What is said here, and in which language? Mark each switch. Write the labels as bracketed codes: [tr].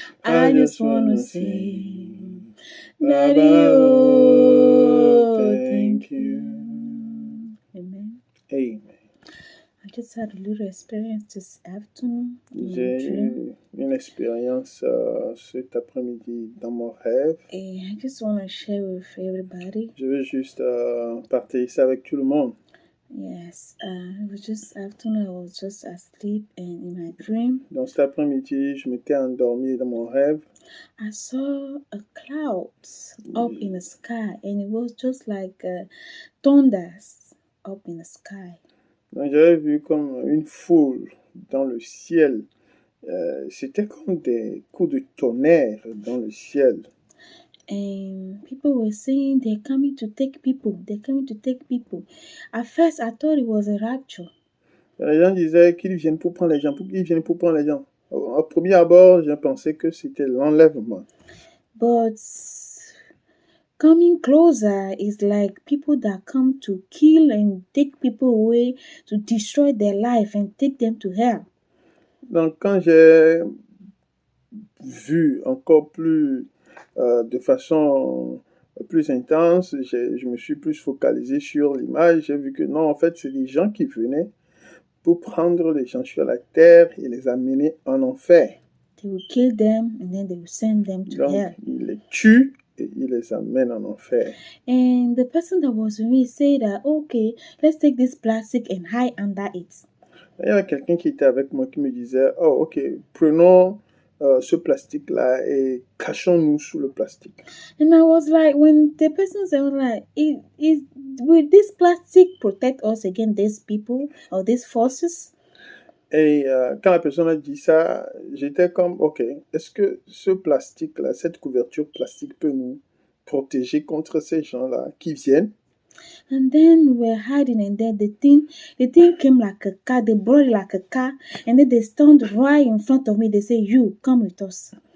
[en] I just want to sing, Daddy, oh, thank you. Amen. Amen. I just had a little experience this afternoon in my [fr] J'ai [en] dream. [fr] eu une expérience cet après-midi dans mon rêve. [en] And I just want to share with everybody. [fr] Je veux juste partager ça avec tout le monde. [en] Yes, it was just afternoon. I was just asleep, and in my dream, [fr] Donc cet après-midi, je m'étais endormi dans mon rêve. [en] I saw a cloud up in the sky, and it was just like thunders up in the sky. [fr] Donc j'avais vu comme une foule dans le ciel. C'était comme des coups de tonnerre dans le ciel. [en] And people were saying they're coming to take people. They're coming to take people. At first, I thought it was a rapture. [fr] Les gens disaient qu'ils viennent pour prendre les gens, qu'ils viennent pour prendre les gens. Au premier abord, j'ai pensé que c'était l'enlèvement. [en] But coming closer is like people that come to kill and take people away, to destroy their life and take them to hell. [fr] Donc quand j'ai vu encore plus de façon plus intense, je me suis plus focalisé sur l'image. J'ai vu que non, en fait, c'est des gens qui venaient pour prendre les gens sur la terre et les amener en enfer. [en] They will kill them and then they will send them to [fr] Donc, [en] hell. [fr] ils les tuent et ils les amènent en enfer. [en] And the person that was with me said that, okay, let's take this plastic and hide under it. [fr] Il y avait quelqu'un qui était avec moi qui me disait, oh, ok, prenons ce plastique-là et cachons-nous sous le plastique. [en] And I was like, when the person said, like, will this plastic protect us against these people or these forces? [fr] Et quand la personne a dit ça, j'étais comme, ok, est-ce que ce plastique-là, cette couverture plastique peut nous protéger contre ces gens-là qui viennent? [en] And then we're hiding, and then the thing came like a car. They brought it like a car, and then they stand right in front of me. They say, "You come with us."